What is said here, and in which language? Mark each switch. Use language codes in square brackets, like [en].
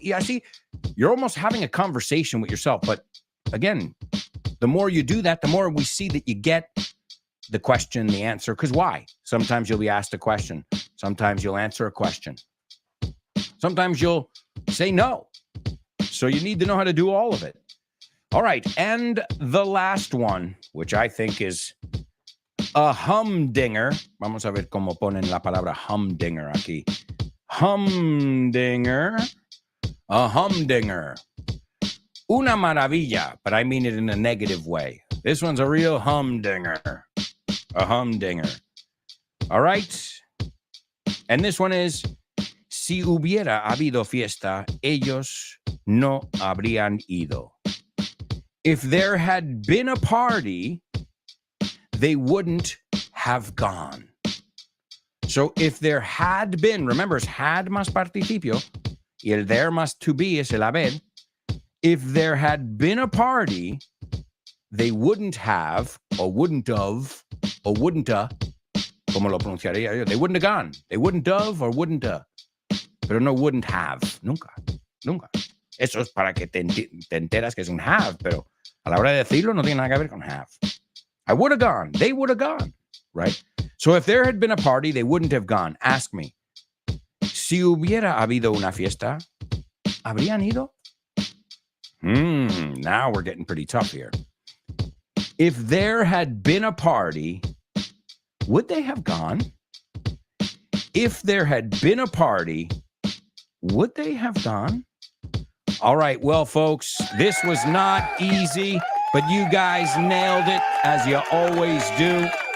[es] Y así, [en] you're almost having a conversation with yourself. But again, the more you do that, the more we see that you get the question, the answer. Because why? Sometimes you'll be asked a question. Sometimes you'll answer a question. Sometimes you'll say no. So you need to know how to do all of it. All right. And the last one, which I think is a humdinger. [es] Vamos a ver cómo ponen la palabra humdinger aquí. [en] Humdinger. A humdinger. [es] Una maravilla, [en] but I mean it in a negative way. This one's a real humdinger. A humdinger. All right. And this one is, [es] si hubiera habido fiesta, ellos no habrían ido. [en] If there had been a party, they wouldn't have gone. So if there had been, remember, it's had más participio, y el there más to be es el haber. If there had been a party, they wouldn't have, or wouldn't have, or wouldn't have, [es] como lo pronunciaría yo, [en] they wouldn't have gone. They wouldn't have or wouldn't have. [es] Pero no [en] wouldn't have. [es] Nunca. Nunca. Eso es para que te enteras que es un have, pero a la hora de decirlo no tiene nada que ver con have. [en] I would have gone. They would have gone. Right? So if there had been a party, they wouldn't have gone. Ask me. [es] Si hubiera habido una fiesta, ¿habrían ido? [en] Now we're getting pretty tough here. If there had been a party, would they have gone? If there had been a party, would they have gone? All right, well, folks, this was not easy, but you guys nailed it, as you always do.